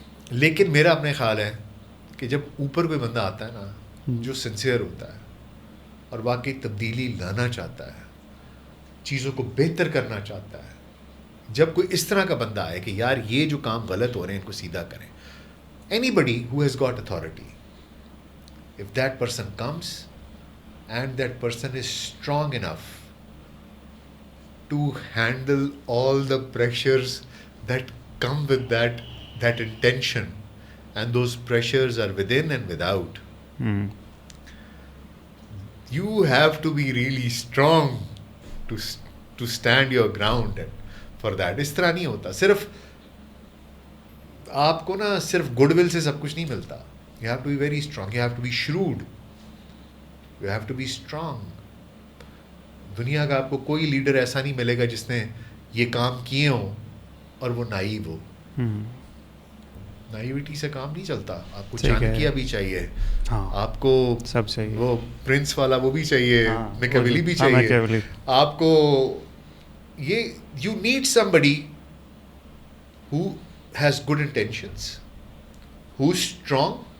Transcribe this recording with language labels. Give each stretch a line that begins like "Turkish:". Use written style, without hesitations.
Urdu: لیکن میرا اپنے خیال ہے کہ جب اوپر کوئی بندہ آتا ہے نا جو سنسیئر ہوتا ہے اور واقعی تبدیلی لانا چاہتا ہے, چیزوں کو بہتر کرنا چاہتا ہے, جب کوئی اس طرح کا بندہ آئے کہ یار یہ جو کام غلط ہو رہے ہیں ان کو سیدھا کریں.
English: Anybody who has got authority, if that person comes and that person is strong enough to handle all the pressures that come with that intention, and those pressures are within and without, you have to be really strong to stand your ground for that.
Urdu: اس طرح نہیں ہوتا. صرف آپ کو نا صرف good will سے سب کچھ نہیں ملتا.
English: You have to be very strong, you have to be shrewd, you have to be strong.
Urdu: دنیا کا آپ کو کوئی لیڈر ایسا نہیں ملے گا جس نے یہ کام کیے ہوں اور وہ نائیو ہو. نائیوٹی سے کام نہیں چلتا. آپ کو چانکیہ بھی چاہیے, آپ کو سب چاہیے, وہ پرنس والا وہ بھی چاہیے, میکیاویلی بھی چاہیے, آپ کو یہ
English: you need somebody who has good intentions, who's strong,